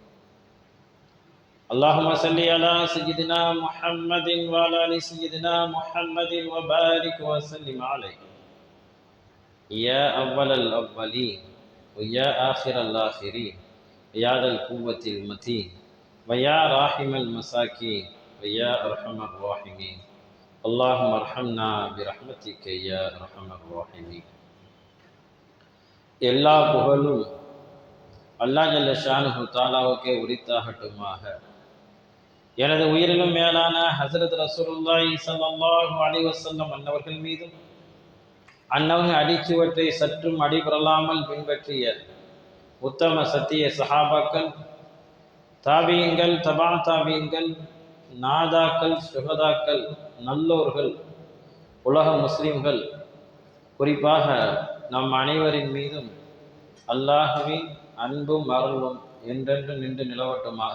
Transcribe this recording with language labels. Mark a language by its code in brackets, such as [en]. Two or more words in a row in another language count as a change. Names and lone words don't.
[ar] اللهم صل على سيدنا محمد وعلى آل سيدنا محمد وبارك وسلم عليه، يا أول الأولين ويا آخر الآخرين، يا ذا القوة المتين ويا راحم المساكين ويا أرحم الراحمين. اللهم ارحمنا برحمتك يا أرحم الراحمين. [ta] எல்லா புகழும் அல்லாஹ் [ar] جل شأنه [ta] தஆலாவுக்கே உரித்தாகட்டுமாக. எனது உயிரிலும் மேலான ஹஸரத் [ar] رسول الله صلى الله عليه وسلم [ta] அன்னவர்கள் மீதும், அன்னவர்கள் அடிச்சுவற்றை சற்றும் அடிபெறலாமல் பின்பற்றிய உத்தம சத்திய சஹாபாக்கள், தாபியீன்கள், தபா தாபியீன்கள், நாதாக்கள், சுஹதாக்கள், நல்லோர்கள், உலக முஸ்லிம்கள், குறிப்பாக நம் அனைவரின் மீதும் அல்லாஹ்வின் அன்பும் அருளும் என்றென்று நின்று நிலவட்டுமாக.